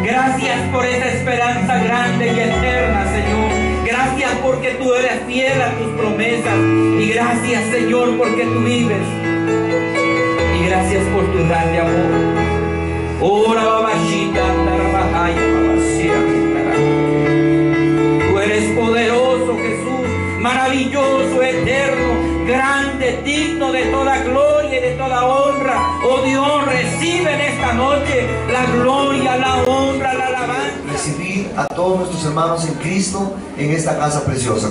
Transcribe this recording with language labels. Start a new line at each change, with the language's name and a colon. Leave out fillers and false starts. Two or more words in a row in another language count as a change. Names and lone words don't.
Spanish: Gracias por esa esperanza grande y eterna, Señor. Gracias porque tú eres fiel a tus promesas, y gracias, Señor, porque tú vives, y gracias por tu grande amor. Ora babashita, tarabajaya, babashira. Eres poderoso, Jesús, maravilloso, eterno, grande, digno de toda gloria y de toda honra. Oh Dios, recibe en esta noche la gloria, la honra, la alabanza. Recibir a todos nuestros hermanos en Cristo en esta casa preciosa.